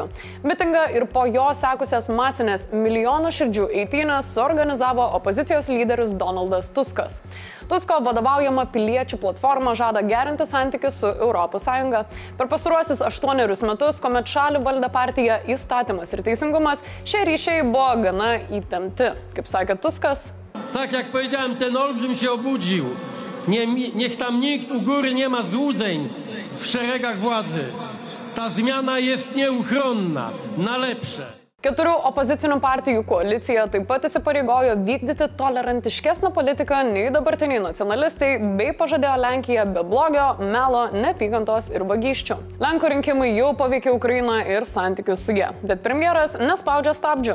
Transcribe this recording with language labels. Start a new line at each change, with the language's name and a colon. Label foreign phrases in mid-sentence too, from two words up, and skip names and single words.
Lithuanian: Mitingą ir po jo sekusias masinės milijono širdžių eitynės suorganizavo opozicijos lyderis Donaldas Tuskas. Tusko vadovaujama piliečių platforma žada gerinti santykius su ES. Per pastaruosius 8 metus, kuomet šalį valdė partija Įstatymas ir teisingumas, šie ryšiai buvo gana įtempti. Kaip sakė Tuskas.
Polish: Tak jak powiedziałem, ten olbrzym się obudził. Niech tam nikt u góry nie ma złudzeń w szeregach władzy. Ta zmiana jest nieuchronna, na lepsze.
Lithuanian: 4 opozicinių partijų koalicija taip pat įsipareigojo vykdyti tolerantiškesnę politiką nei dabartiniai nacionalistai bei pažadėjo Lenkiją be blogio, melo, neapykantos ir vagysčių. Lenkų rinkimai jau paveikė Ukrainą ir santykius su jie, bet premjeras nespaudžia stabdžių.